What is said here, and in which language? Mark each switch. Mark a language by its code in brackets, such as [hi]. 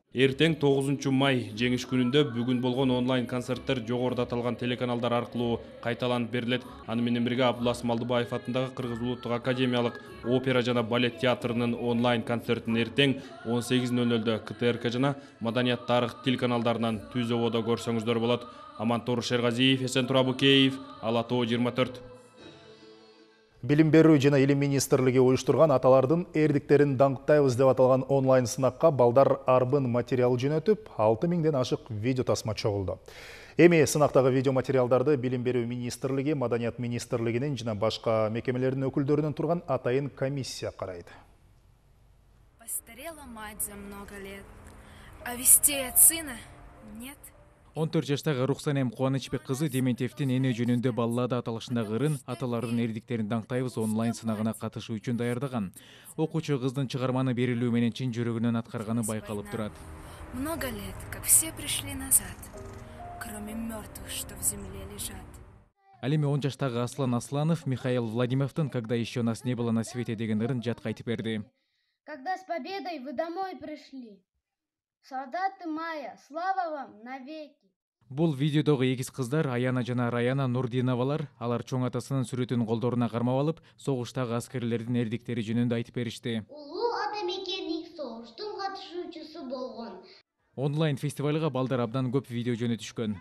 [ky] Эртең 9 май жеңиш күнүндө бүгүн болгон онлайн концерттер жогоруда аталган телеканалдар аркылуу кайталанып берилет. Аны менен бирге Абдулас Малдыбаев атындагы Кыргыз Улуттук академиялык опера жана балет театрынын онлайн концертин эртең 18:00 КТРК жана Маданият тарых телеканалдарынан түзөбодо көрсөңүздөр болот. Амантур Шергазиев, Эсен Турабукеев, Ала Тоо 24. Билим берүү жана Илим министрлиги уюштурган аталардын эрдиктерин даңктайбыз деп аталган онлайн сынакка балдар арбын материал жөнөтүп, 6000ден ашык видео тасма чогулду. Эми сынактагы видео материалдарды Билим берүү министрлиги, Маданият министрлигинин жана башка мекемелердин өкүлдөрүнөн турган атайын комиссия карайт. [ru] Постарела мать за много лет, а вестей от сына нет. [ky] 14 жаштагы Рухсанем Кубанычбек кызы Дементьевдин эне жөнүндө баллада аталышындагы ырын аталардын эрдиктерин даңктайбыз онлайн сынагына катышуу үчүн даярдаган. Окуучу кыздын чыгарманы берилүү менен чын жүрөгүнөн аткарганы байкалып турат. [ru] Много лет, как все пришли назад, кроме мертвых, что в земле лежат. [ky] Ал эми 10 жаштагы Аслан Асланов Михаил Владимировдун [ru] «Когда еще нас не было на свете» [ky] деген ырын жатка айтып берди. [ru] Когда с победой вы домой пришли, солдаты мая, слава вам навеки. [ky] Бул видеодогу эгиз кыздар Аяна жана Раяна Нурдиновалар, алар чоң атасынын сүрөтүн колдоруна кармап алып, согуштагы аскерлердин эрдиктери жөнүндө айтып беришти. Улуу атамекендик согуштун катышуучусу болгон. Онлайн фестивалга балдар абдан көп видео жөнөтүшкөн.